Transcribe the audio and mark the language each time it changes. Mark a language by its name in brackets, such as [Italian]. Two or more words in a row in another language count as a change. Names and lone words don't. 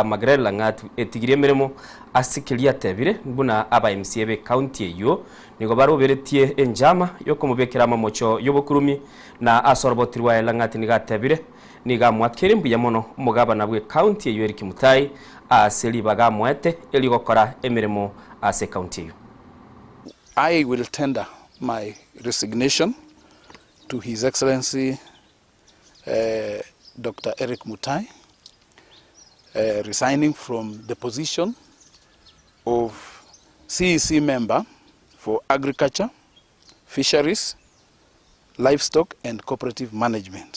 [Gusii] Magrela ngatu etigirie meremo asikilia tebire buna aba MCA be county eyo nigo baroberetie enjama yoko mubekera mamocho yobokurumi na asorobotirwa elangati nigatebire niga mwakerimbu ya mono umugaba nabwe county eyo Eric Mutai aseli baga mwete eli gokora emeremo ase county eyo. [English] I will tender my resignation to His Excellency Dr. Eric Mutai, resigning from the position of CEC member for Agriculture, Fisheries, Livestock and Cooperative Management.